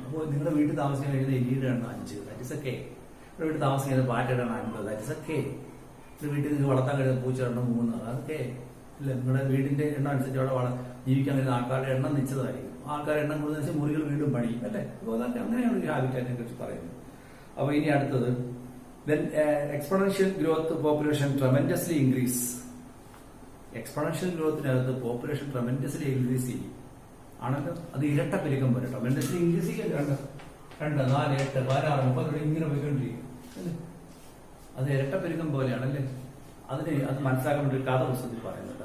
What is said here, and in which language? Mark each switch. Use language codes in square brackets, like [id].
[ml] അപ്പോൾ നിങ്ങളുടെ വീട്ടിൽ താമസിക്കാൻ കഴിയുന്ന എലിയുടെ എണ്ണം 5, [en] That is a K. [ml] നിങ്ങളുടെ വീട്ടിൽ താമസിക്കുന്ന പാറ്റയുടെ എണ്ണം 50, ദാറ്റ് ഇസ് എ കെ. നിങ്ങളുടെ വീട്ടിൽ നിങ്ങൾക്ക് വളർത്താൻ കഴിയുന്ന പൂച്ചയുടെ എണ്ണം 3, അത് കെ. ഇല്ല, നിങ്ങളുടെ വീടിന്റെ എണ്ണം അനുസരിച്ച് അവിടെ ജീവിക്കാൻ കഴിയുന്ന ആൾക്കാരുടെ എണ്ണം നിശ്ചിതമായിരിക്കും. ആൾക്കാരുടെ എണ്ണം കൂടുതൽ മുറികൾ വീണ്ടും പണിയും അല്ലേ. അപ്പോൾ അതൊക്കെ അങ്ങനെയാണ് ഒരു ഹാബിറ്റാറ്റിനെ കുറിച്ച് പറയുന്നത്. അപ്പോൾ ഇനി അടുത്തത് [en] then exponential growth population tremendously increase. [ml] Exponential ഗ്രോത്തിനകത്ത് population tremendously increase ചെയ്യും ആണല്ലോ. അത് ഇരട്ട പെരുക്കം പോലെ ട്രമെൻഡസ്ലി ഇൻക്രീസ് ചെയ്യും. 2, 4, 8, 16, 30 ഇങ്ങനെ പോയിക്കൊണ്ടിരിക്കും അല്ലേ. അത് ഇരട്ട പെരുക്കം പോലെയാണല്ലേ. അത് മനസ്സിലാക്കാൻ വേണ്ടി ഒരു കഥ പുസ്തകത്തിൽ പറയുന്നുണ്ട്.